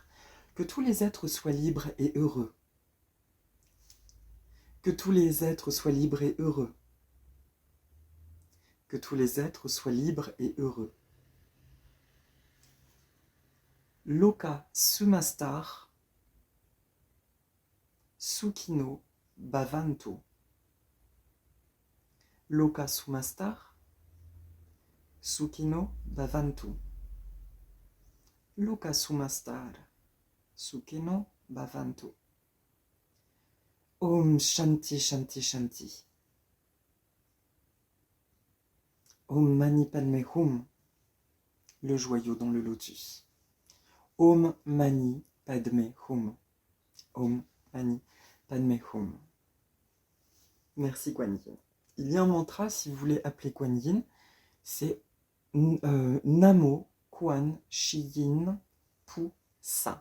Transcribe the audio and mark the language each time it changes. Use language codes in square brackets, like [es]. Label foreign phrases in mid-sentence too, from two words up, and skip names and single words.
[fr] Que tous les êtres soient libres et heureux. Que tous les êtres soient libres et heureux. Que tous les êtres soient libres et heureux. [sa] Loka Sumastar Sukhino Bhavantu. Loka Sumastar Sukhino Bhavantu. Loka Sumastar Sukhino Bhavantu. Om Shanti Shanti Shanti. Om Mani Padme Hum, [fr] le joyau dans le lotus. [sa] Om Mani Padme Hum. Om Mani Padme Hum. [fr] Merci Kuan Yin. Il y a un mantra, si vous voulez appeler Kuan Yin, c'est [zh] Namo Kuan Shi Yin Pu Sa.